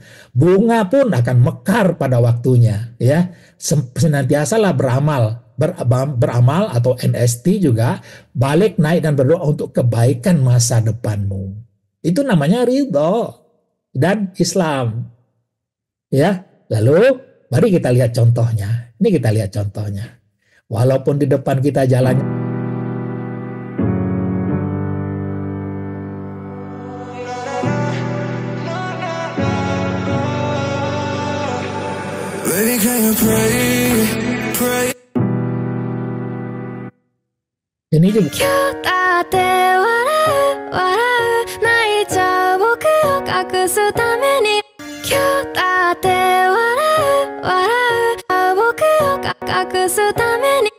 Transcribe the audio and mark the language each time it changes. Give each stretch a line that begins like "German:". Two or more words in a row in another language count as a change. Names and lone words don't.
Indonesian: Bunga pun akan mekar pada waktunya. Ya, senantiasalah beramal atau NST juga, balik, naik, dan berdoa untuk kebaikan masa depanmu. Itu namanya ridho dan Islam. Ya, lalu mari kita lihat contohnya. Ini kita lihat contohnya. Walaupun di depan kita jalannya
English: Baby, can you pray?
Indonesian: ini juga
Japanese: 今日だって笑う笑う泣いちゃう僕を隠すために今日だって笑う笑う僕を隠すために